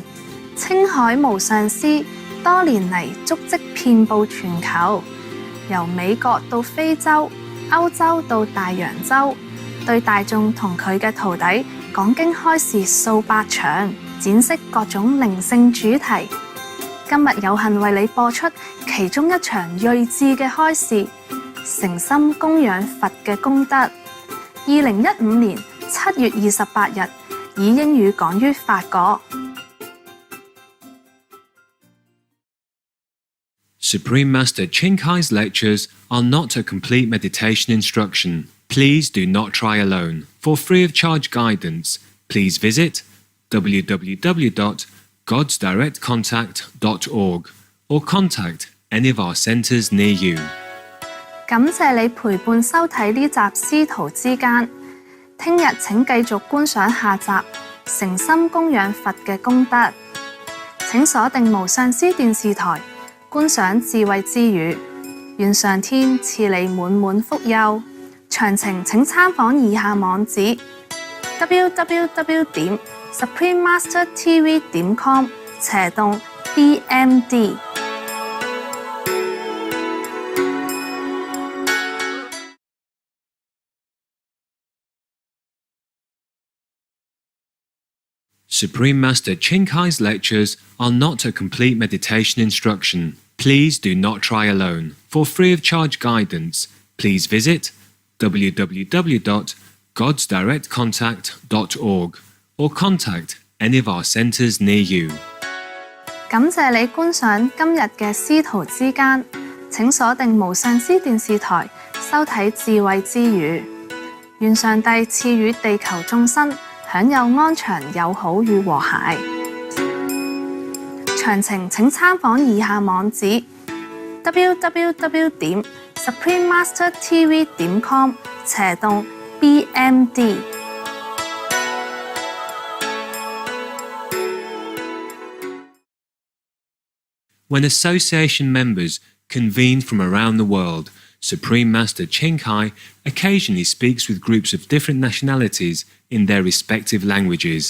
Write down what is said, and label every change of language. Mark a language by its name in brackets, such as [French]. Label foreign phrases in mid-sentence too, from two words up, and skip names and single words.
[Cantonese] 青海無上師多年嚟足跡遍佈全球，由美國到非洲、歐洲到大洋洲，對大眾同佢嘅徒弟講經開示數百場，展示各種靈性主題。今日有幸為你播出其中一場睿智嘅開示，誠心供養佛嘅功德。2015年7月28日，以英語講於法國。 [English] Supreme Master Ching Hai's lectures are not a complete meditation instruction. Please do not try alone. For free of charge guidance, please visit www.godsdirectcontact.org or contact any of our centers near you. [Cantonese] 感謝你陪伴收睇呢集師徒之間。 聽日請繼續觀賞下集誠心供養佛嘅功德。請鎖定無上師電視台，觀賞智慧之語。願上天賜你滿滿福佑。詳情請參訪以下網址 www.suprememastertv.com/BMD。 [English] Supreme Master Ching Kai's lectures are not a complete meditation instruction. Please do not try alone. For free of charge guidance, please visit www.godsdirectcontact.org or contact any of our centers near you. [Cantonese] 感謝你觀賞今日嘅師徒之間，請鎖定無上師電視台收睇智慧之語。願上帝賜予地球眾生享有安詳、友好與和諧。詳情請參訪以下網址 www.suprememastertv.com/BMD。 [English] When association members convene from around the world, Supreme Master Ching Kai occasionally speaks with groups of different nationalities in their respective languages.